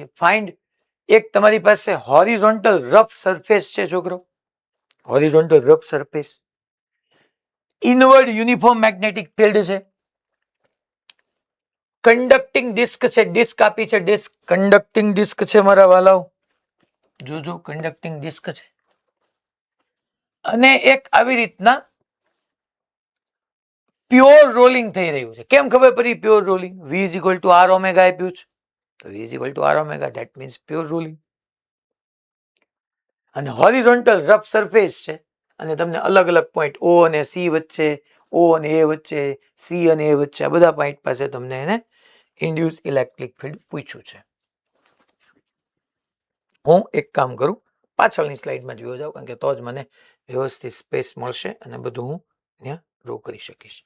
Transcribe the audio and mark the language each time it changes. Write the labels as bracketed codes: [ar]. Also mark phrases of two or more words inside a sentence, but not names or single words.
[gu] ફાઇન્ડ, એક તમારી પાસે [en] horizontal rough surface [gu] છે છોકરો, [en] horizontal rough surface, inward uniform magnetic field [gu] છે, [en] conducting disc [gu] છે, ડિસ્ક આપી છે, [en] disc conducting disc [gu] છે મારા વાલાઓ, જોજો [en] conducting disc [gu] છે, અને એક આવી રીતના [en] pure rolling [gu] થઈ રહ્યું છે. કેમ ખબર પડી [en] pure rolling? V is equal to R omega [gu] આપ્યું છે તો [en] V is equal to R omega, that means pure rolling. [gu] અને [en] horizontal rough surface [gu] છે અને તમને અલગ અલગ પોઈન્ટ ઓ અને સી વચ્ચે, ઓ અને એ વચ્ચે, સી અને એ વચ્ચે આ બધા પોઈન્ટ પાસે તમને એને [en] induce electric field [gu] પૂછ્યું છે. હું એક કામ કરું, પાછળની સ્લાઇડમાં જોયો જાઉં, કારણ કે તો જ મને વ્યવસ્થિત સ્પેસ મળશે અને બધું હું ત્યાં ડ્રો કરી શકીશ.